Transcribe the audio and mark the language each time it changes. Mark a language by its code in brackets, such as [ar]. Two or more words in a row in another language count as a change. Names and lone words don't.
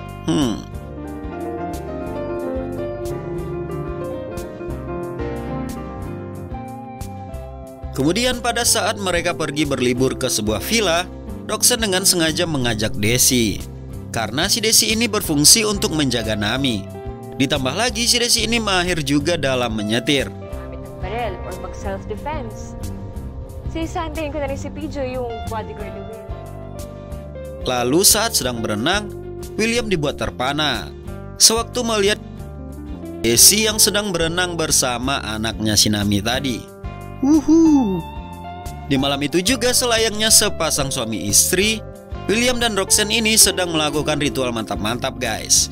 [id] Kemudian pada saat mereka pergi berlibur ke sebuah villa, Roxanne dengan sengaja mengajak Daisy. Karena si Daisy ini berfungsi untuk menjaga Nami. Ditambah lagi si Daisy ini mahir juga dalam menyetir. [tl] Gamit ng barel or mag-self-defense. Sisantayin ko na rin si Pijo yung bodyguard ni Will. [id] Lalu saat sedang berenang, William dibuat terpana sewaktu melihat Daisy yang sedang berenang bersama anaknya si Nami tadi. Di malam itu juga selayaknya sepasang suami istri, William dan Roxanne ini sedang melakukan ritual mantap-mantap guys.